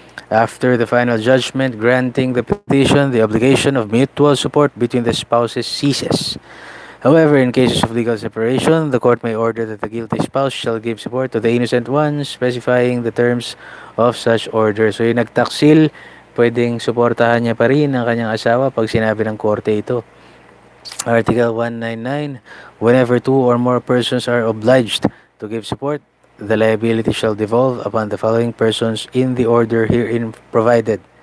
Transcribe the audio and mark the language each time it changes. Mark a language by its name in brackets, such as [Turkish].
[English] After the final judgment granting the petition, the obligation of mutual support between the spouses ceases. However, in cases of legal separation, the court may order that the guilty spouse shall give support to the innocent one, specifying the terms of such order. [Filipino] So yung nagtaksil, pwedeng suportahan niya pa rin ang kanyang asawa pag sinabi ng korte ito. [English] Article 199, whenever two or more persons are obliged to give support, the liability shall devolve upon the following persons in the order herein provided.